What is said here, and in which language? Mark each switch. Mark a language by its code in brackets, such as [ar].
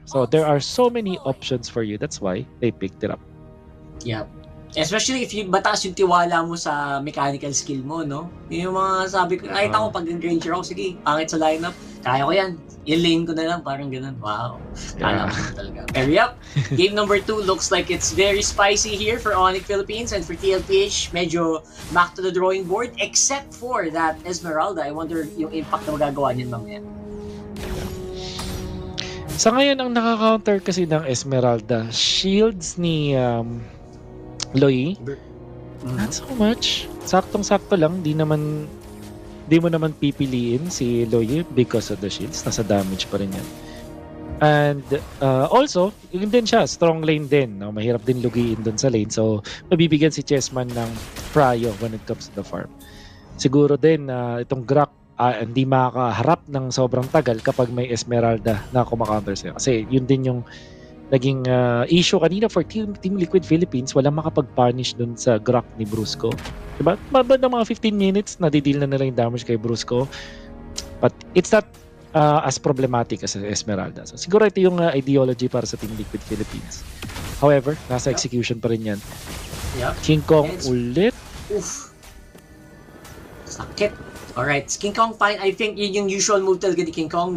[en] So there are so many options for you. That's why they picked it up. [tl] Yeah. [en] Especially if [tl] mataas yung tiwala mo sa mechanical skill mo, no? Yung mga sabi ko, kahit ako pag ranger ako, sige, pangit sa lineup, kaya ko yan. I-lane ko na lang, parang ganun. Wow. Kala mo talaga. [en] Pero yep, game number 2 looks like it's very spicy here for Onyx Philippines, and for TLPH, [tl] medyo [en] back to the drawing board, except for that Esmeralda. [tl] I wonder yung impact na magagawa niyan mamaya. Sa ngayon, ang nakaka-counter kasi ng Esmeralda, shields ni Loy, [en] not so much. [tl] Saktong-sakto lang. Di mo naman pipiliin si Loy because of the shields. Nasa damage pa rin yan. [en] And also, [tl] yun din siya, strong lane din. No? Mahirap din lugiin dun sa lane. So, mabibigyan si Chessman ng prio [en] when it comes to the farm. [tl] Siguro din itong Grak hindi makakaharap ng sobrang tagal kapag may Esmeralda na kumakaunter sa'yo. Kasi yun din yung naging issue kanina for Team Liquid Philippines. Walang makapag-punish dun sa Grak ni Brusco. Diba? Mabad ng mga 15 minutes, nadideal na nila yung damage kay Brusco. [en] But it's not as problematic as Esmeralda. [tl] So, siguro ito yung ideology para sa Team Liquid Philippines. [en] However, [tl] nasa execution pa rin yan. King Kong ulit. [en] Oof. [tl] Sakit. [en] Alright, King Kong fine. I think [tl] yun yung usual move talaga ni King Kong.